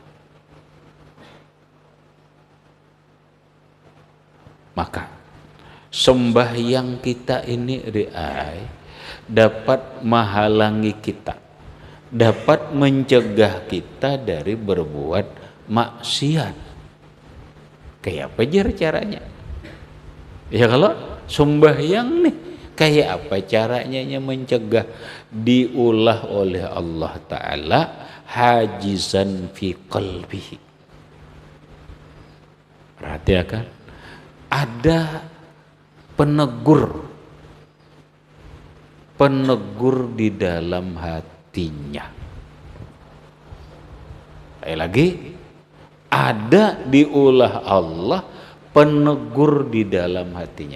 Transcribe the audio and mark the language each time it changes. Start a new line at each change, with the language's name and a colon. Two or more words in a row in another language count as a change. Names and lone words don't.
Indonesian: Maka sembahyang kita ini dapat menghalangi kita, dapat mencegah kita dari berbuat maksiat. Kayak apa caranya? Ya kalau sembahyang nih Kayak apa caranya mencegah? Diulah oleh Allah Ta'ala
Arabic: حاجزا في قلبه.
Indonesian: Perhatikan, ada penegur di dalam hatinya. Lagi, ada diulah Allah penegur di dalam hatinya.